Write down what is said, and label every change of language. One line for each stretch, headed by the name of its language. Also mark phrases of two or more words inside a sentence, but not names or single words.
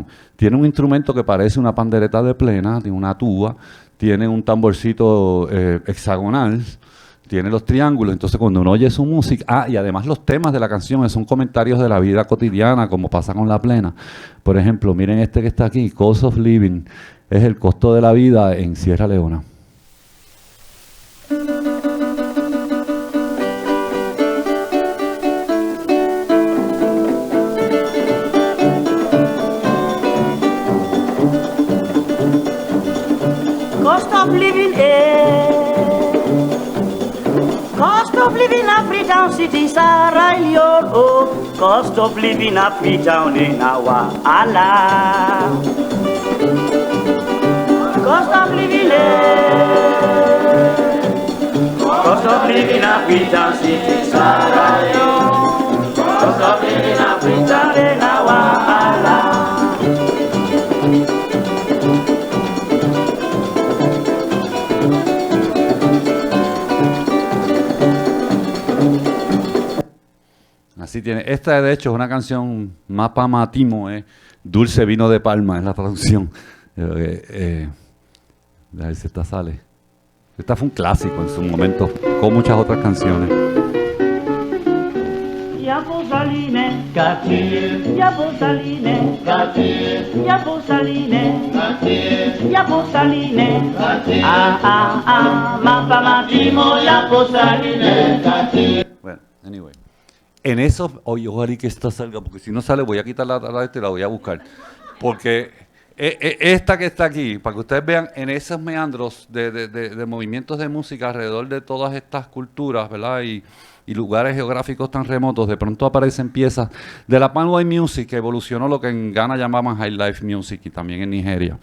Spanish: Tiene un instrumento que parece una pandereta de plena, tiene una tuba, tiene un tamborcito hexagonal, tiene los triángulos. Entonces cuando uno oye su música, y además los temas de la canción son comentarios de la vida cotidiana, como pasa con la plena. Por ejemplo, miren este que está aquí, Cost of Living, es el costo de la vida en Sierra Leona.
English: Cost of living, cost of living African city Sierra Leone, oh, cost of living African in our Allah. Cost of living, cost of living African city Sierra Leone, cost of living African in our Allah.
Spanish: Así tiene. Esta de hecho es una canción Mapa Matimo, Dulce Vino de Palma, es la traducción. A ver si esta sale. Esta fue un clásico en su momento, con muchas otras canciones. Yaposaline, Katir, Yaposaline, Katir, Yaposaline, Katir, Yaposaline, Katir, Mapa Matimo, Yaposaline, Katir. Bueno, anyway. En eso, ojalá que esta salga, porque si no sale voy a quitar la esta y la voy a buscar. Porque esta que está aquí, para que ustedes vean en esos meandros de movimientos de música alrededor de todas estas culturas, ¿verdad? Y lugares geográficos tan remotos, de pronto aparecen piezas de la Panway Music, que evolucionó lo que en Ghana llamaban High Life Music y también en Nigeria.